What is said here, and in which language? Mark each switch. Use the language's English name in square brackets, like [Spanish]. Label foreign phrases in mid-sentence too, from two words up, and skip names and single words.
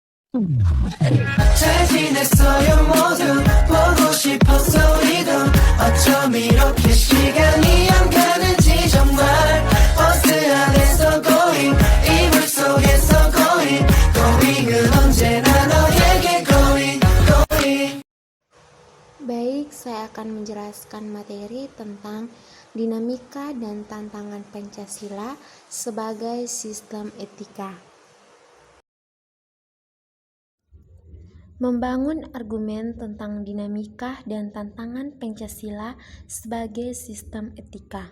[Korean] 잘 지냈어요 모두 보고 싶었어 우리도 어쩜 이렇게 시간이 안 가는지 정말 버스 안에서 going 이불 속에서 going은 언제나 너에게 going. [Indonesian] Baik, saya akan menjelaskan materi tentang dinamika dan tantangan Pancasila sebagai sistem etika. Membangun argumen tentang dinamika dan tantangan Pancasila sebagai sistem etika.